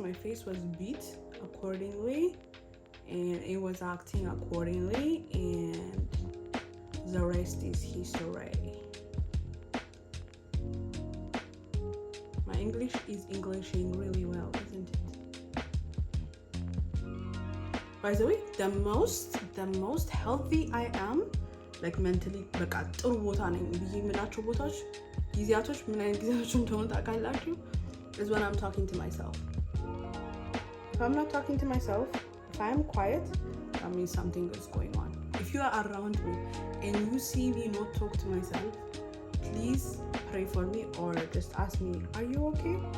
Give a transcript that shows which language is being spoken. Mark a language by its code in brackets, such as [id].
[en] My face was beat accordingly, and it was acting accordingly, and the rest is history. My English is Englishing really well, isn't it? By the way, the most healthy I am, like mentally, [am] በቃ ጥሩ ቦታ ነኝ ብዬ የምላቸው ቦታዎች ጊዜያቶች ምን አይነት ጊዜያቶች እንደሆኑ ታውቃላችሁ? [en] is when I'm talking to myself. If I'm not talking to myself, if I'm quiet, that means something is going on. If you are around me and you see me not talk to myself, please pray for me or just ask me, are you okay?